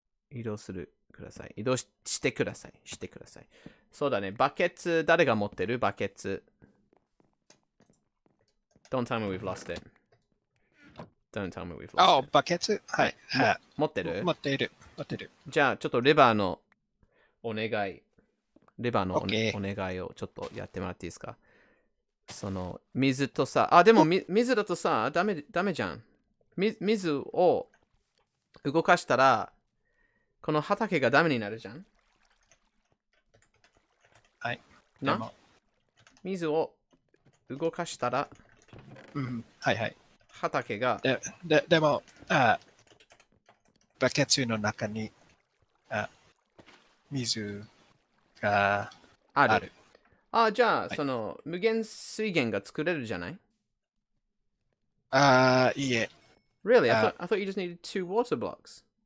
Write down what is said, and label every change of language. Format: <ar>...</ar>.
<ja>移動するください。移動してください。そうだね。バケツ、誰が持ってるバケツ。</ja> <en>Don't tell me we've lost it. Don't tell me we've lost it.</en> <ja>バケツはい。持ってる持っている。じゃあ、ちょっとレバーのお願い。レバーのお</ja> <en>OK</en> <ja>願いをちょっとやってもらっていいですか。その水とさ、でも水だとさ、ダメじゃん。水を動かしたら、この畑がダメになるじゃん。はい。な水を動かしたら、はい。畑が。でも、バケツの中に水がある。じゃあ、その無限水源が作れるじゃない？いいえ。</ja> <en>Really? I thought you just needed 2 water blocks.</en>